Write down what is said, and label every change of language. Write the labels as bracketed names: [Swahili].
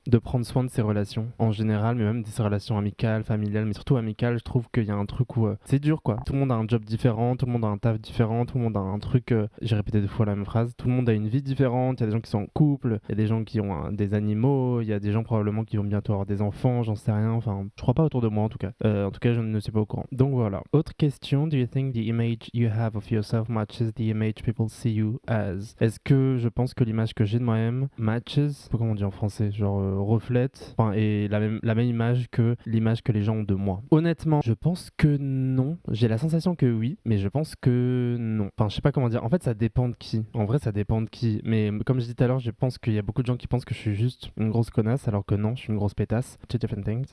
[French] De prendre soin de ses relations en général, mais même de ses relations amicales, familiales, mais surtout amicales. Je trouve qu'il y a un truc où c'est dur, quoi. Tout le monde a un job différent, tout le monde a un taf différent, tout le monde a un truc. J'ai répété 2 fois la même phrase. Tout le monde a une vie différente. Il y a des gens qui sont en couple, il y a des gens qui ont des animaux, il y a des gens probablement qui vont bientôt avoir des enfants, j'en sais rien. Enfin, je crois pas autour de moi en tout cas. En tout cas, je ne suis pas au courant. Donc voilà. Autre question. [English] Do you think the image you have of yourself matches the image people see you as? [French] Est-ce que je pense que l'image que j'ai de moi-même matches, comment on dit en français, genre reflète, enfin, et la même image que l'image que les gens ont de moi? Honnêtement, je pense que non. J'ai la sensation que oui, mais je pense que non. Enfin, je sais pas comment dire. En fait, ça dépend de qui. En vrai, ça dépend de qui. Mais comme je disais tout à l'heure, je pense qu'il y a beaucoup de gens qui pensent que je suis juste une grosse connasse, alors que non, je suis une grosse pétasse. [English] Two different things.